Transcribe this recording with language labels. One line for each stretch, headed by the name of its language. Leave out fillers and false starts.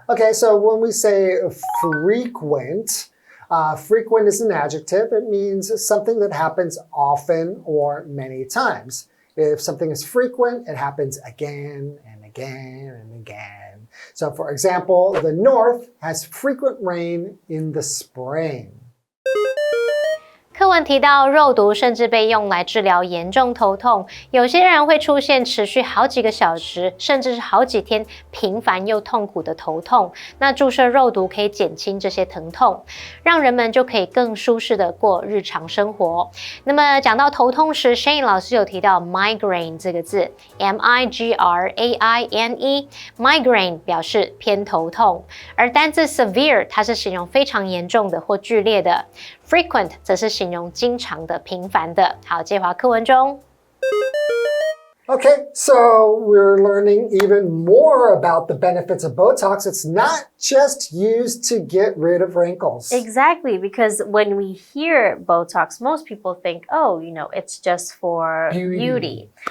English: Okay, so when we say frequent, frequent is an adjective. It means something that happens often or many times. If something is frequent, it happens again and again and again. So for example, the North has frequent rain in the spring.
Chinese: 课文提到肉毒甚至被用来治疗严重头痛，有些人会出现持续好几个小时，甚至是好几天频繁又痛苦的头痛。那注射肉毒可以减轻这些疼痛，让人们就可以更舒适的过日常生活。那么讲到头痛时 ，Shane 老师有提到 migraine 这个字 ，M-I-G-R-A-I-N-E，migraine 表示偏头痛，而单字 severe 它是形容非常严重的或剧烈的。 Frequent 则是形容经常的、频繁的。好，接华课文中。
English: Okay, so we're learning even more about the benefits of Botox. It's not just used to get rid of wrinkles. Exactly, because when we hear Botox, most people think, oh, it's just for beauty.